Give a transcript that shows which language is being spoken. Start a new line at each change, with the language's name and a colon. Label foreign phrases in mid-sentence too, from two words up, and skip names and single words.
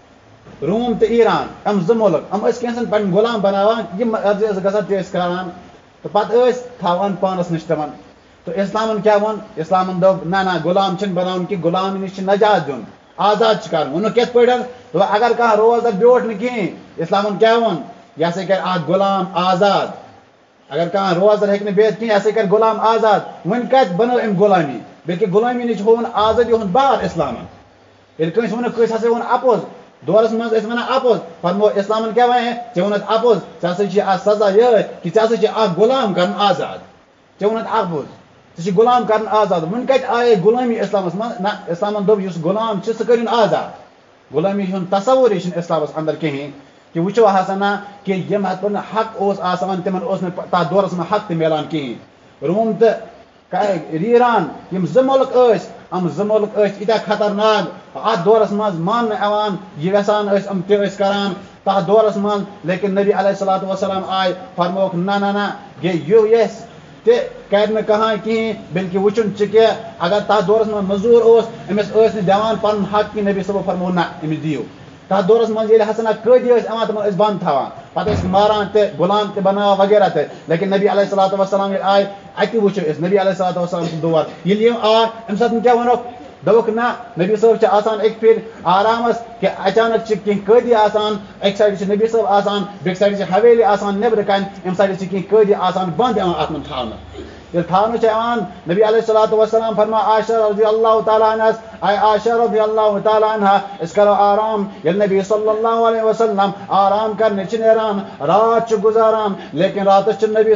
Kashmiri: روم تہٕ ایران یِم زٕ مُلک یِم ٲسۍ کینٛژن پنٕنۍ غلام بناوان یِم مرضی ٲسۍ گژھان تہِ ٲسۍ کران تہٕ پتہٕ ٲسۍ تھاوان پانس نِش تِمن تہٕ اِسلامن کیٛاہ ووٚن اِسلامن دوٚپ نہ نہ غلام چھِنہٕ بناوُن کینٛہہ غلام نِش چھِ نجات دیُن آزاد چھُ کرُن ووٚنُکھ کِتھ پٲٹھۍ دوٚپ اگر کانٛہہ روزدر بیوٗٹھ نہٕ کِہیٖنۍ اِسلامن کیٛاہ ووٚن یہِ ہسا کرِ اکھ غلام آزاد اگر کانٛہہ روزدر ہیٚکہِ نہٕ بِہِتھ کِہیٖنۍ یہِ ہسا کرِ غلام آزاد وۄنۍ کتہِ بنٲو أمۍ غلامی بلکہِ غلامی نِش ہووُن آزٲدی ہُنٛد بار اِسلامن ییٚلہِ کٲنٛسہِ ووٚنُکھ کٲنٛسہِ ہسا ووٚن اپوز دورس منٛز ٲسۍ ونان اپوز فرمو اِسلامن کیٛاہ ونے ژےٚ ووٚنُتھ اپوز ژےٚ ہسا چھِ اتھ سزا یِہوٚے کہِ ژےٚ ہسا چھِ اکھ غلام کرُن آزاد ژےٚ ووٚنُتھ اپوز ژےٚ چھُ غلام کرُن آزاد وۄنۍ کتہِ آیے غلٲمی اِسلامس منٛز نہ اِسلامن دوٚپ یُس غلام چھُ سُہ کٔرِنۍ آزاد غلٲمی ہُنٛد تصوُرے چھُنہٕ اِسلامس انٛدر کِہیٖنۍ کہِ وٕچھو ہسا نہ کہِ یِم ہتھ پٲٹھۍ حق اوس آسان تِمن اوس نہٕ تتھ دورس منٛز حق تہِ مِلان کِہیٖنۍ روم تہٕ ایران یِم زٕ مُلک ٲسۍ یِم زٕ مُلک ٲسۍ ییٖتیاہ خطرناک اتھ دورس منٛز ماننہٕ یِوان یہِ یژھان ٲسۍ یِم تہِ ٲسۍ کران تتھ دورس منٛز لیکن نبی
Arabic: علیہ الصلوۃ والسلام
Kashmiri: آیہِ فرمووُکھ نہ نہ نہ یہِ یژھِ تہِ کرِ نہٕ کٕہٕنۍ کِہیٖنۍ بلکہِ وٕچھُن چھُ کہِ اگر تتھ دورس منٛز مٔزوٗر اوس أمِس ٲسۍ نہٕ دِوان پنُن حق کینٛہہ نبی صٲبو فرموو نہ أمِس دِیِو تتھ دورس منٛز ییٚلہِ ہسا قٲدی ٲسۍ یِوان تِمن ٲسۍ بنٛد تھاوان پتہٕ ٲسۍ ماران تہِ غلام تہِ بناوان وغیرہ تہِ لیکن نبی
Arabic: علیہ الصلوۃ والسلام
Kashmiri: ییٚلہِ آیہِ اَتہِ وٕچھو أسۍ نبی
Arabic: علیہ الصلوۃ والسلام
Kashmiri: سُنٛد دور ییٚلہِ یِم آے اَمہِ ساتہٕ کیٛاہ ووٚنُکھ دوٚپُکھ نہ نبی صٲب چھِ آسان اَکہِ پھِرِ آرامس کہِ اچانک چھِ کینٛہہ قٲدی آسان اَکہِ سایڈٕ چھِ نبی صٲب آسان بیٚکہِ سایڈٕ چھِ حویلی آسان نیبرٕ کنہِ اَمہِ سایڈٕ چھِ کینٛہہ قٲدی آسان بنٛد یِوان اتھ منٛز تھاونہٕ ییٚلہِ تھاونہٕ چھِ یِوان نبی
Arabic: علیہ الصلوۃ والسلام
Kashmiri: فرماو عائشہ
Arabic: رضی اللہ تعالیٰ
Kashmiri: عنہس آے عائشہ
Arabic: رضی اللہ تعالیٰ عنہا
Kashmiri: أسۍ کرو آرام ییٚلہِ نبی
Arabic: صلی اللہ علیہ وسلم
Kashmiri: آرام کرنہِ چھِ نیران رات چھُ گُزاران لیکن راتس چھُنہٕ نبی